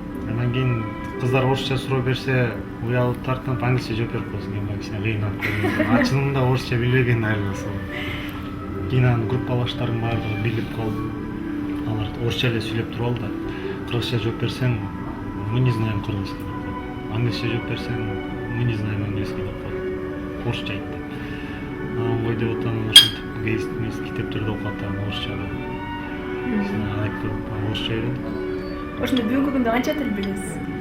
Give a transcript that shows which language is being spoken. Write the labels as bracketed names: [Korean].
[Kyrgyz] Андан кийин кыздар орусча суроо берсе, уялып тартынып англисче жооп берип коесуң. Эми кичине кыйналып калган. Ачыгында орусча билбеген айрыласың. Кийин анан группалаштарым баардыгы билип калып, алар орусча эле сүйлөп туруп алды. Кыргызча жооп берсең, [Russian] мы не знаем кыргызский [Kyrgyz] деп коет. Англисче жооп берсең, [Russian] мы не знаем английский [Kyrgyz] деп коет. Орусча айт деп. Ой деп отанын ошентип китептерди окуп атам орусчада. Орусча үйрөндүк. Ошондо бүгүнкү күндө канча тил билесиз?